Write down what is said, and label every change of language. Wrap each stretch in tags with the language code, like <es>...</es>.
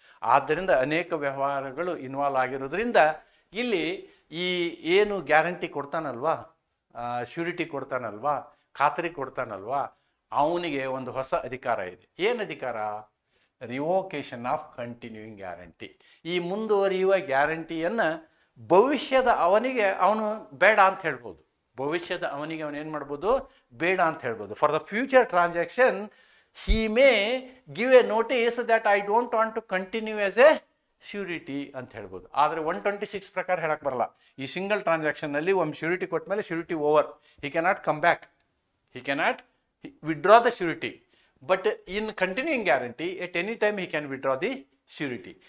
<kn>ಆದ್ದರಿಂದ ಅನೇಕ ವ್ಯವಹಾರಗಳು ಇನ್ವಾಲ್ವ್ ಆಗಿರೋದ್ರಿಂದ ಇಲ್ಲಿ ಈ ಏನು ಗ್ಯಾರಂಟಿ ಕೊಡ್ತಾನಲ್ವಾ, ಶ್ಯೂರಿಟಿ ಕೊಡ್ತಾನಲ್ವಾ, ಖಾತರಿ ಕೊಡ್ತಾನಲ್ವಾ, ಅವನಿಗೆ ಒಂದು ಹೊಸ ಅಧಿಕಾರ ಇದೆ. ಏನು ಅಧಿಕಾರ,</kn> <en>Revocation of continuing guarantee.</en> <kn>ಈ ಮುಂದುವರಿಯುವ ಗ್ಯಾರಂಟಿಯನ್ನು ಭವಿಷ್ಯದ ಅವನಿಗೆ ಅವನು ಬೇಡ ಅಂತ ಹೇಳ್ಬೋದು. ಅವನು ಏನು ಮಾಡ್ಬೋದು, ಬೇಡ ಅಂತ ಹೇಳ್ಬೋದು.</kn> <en>for the future transaction he may give a notice that I don't want to continue as a surety</en> <kn>ಅಂತ ಹೇಳ್ಬೋದು. ಆದರೆ 126 ಪ್ರಕಾರ ಹೇಳಕ್ಕೆ ಬರಲ್ಲ. ಈ ಸಿಂಗಲ್ ಟ್ರಾನ್ಸಾಕ್ಷನ್ನಲ್ಲಿ ಒಂದು ಶ್ಯೂರಿಟಿ ಕೊಟ್ಟ ಮೇಲೆ surety over,</kn> <en>he cannot come back, he cannot withdraw the surety. But in continuing guarantee, at any time he can withdraw the surety.</en>